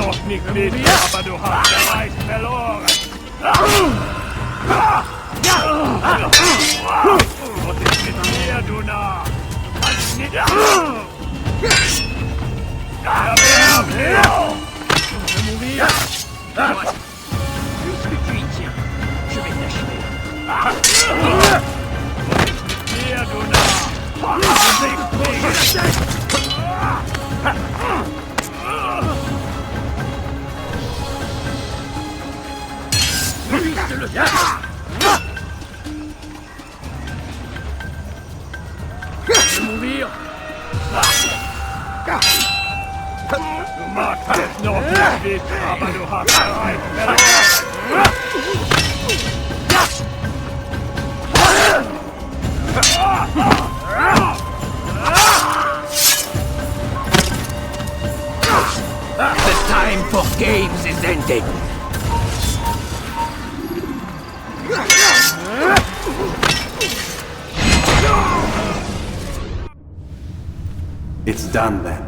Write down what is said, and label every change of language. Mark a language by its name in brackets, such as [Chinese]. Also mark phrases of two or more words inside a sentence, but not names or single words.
[German] nicht mit, aber du hast bereits verloren. Was ist mit mir, du Narr? Du kannst nicht... [French] Je vais mourir. Puisque tu y tiens, je vais t'achever. [German] Hier, du Narr. [French] Juste le temps. Je vais mourir. [German] Du magst es noch nicht wissen, aber du hast bereits verloren. [English] The time for games is ending. It's done then.